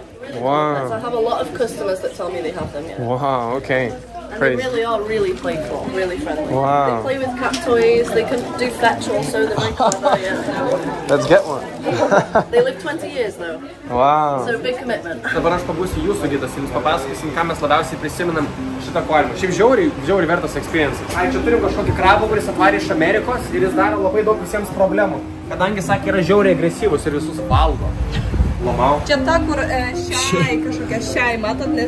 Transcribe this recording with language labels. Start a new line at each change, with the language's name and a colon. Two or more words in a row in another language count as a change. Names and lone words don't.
English: Wow. So I have a lot of customers that tell me they have them, yeah. Wow, okay. And they really are really playful, really friendly. Wow. They play with cat toys, they can do fetch also, they're very clever, yeah. Let's get one. They live 20 years though. Wow. So big commitment.
Lithuanian: Dabar aš pabūsiu jūsų gidas, jums papasakosim, ką mes labiausiai prisiminam šitą akvariumą. Šiaip žiauriai vertas experience. Ai, čia turim kažkokį krabą, kuris atvarė iš Amerikos ir jis daro labai daug visiems problemų. Kadangi, sakė, yra žiauriai agresyvus ir visus valgo. Lamau. Čia ta, kur šiai, kažkokia šiai, matot, nes...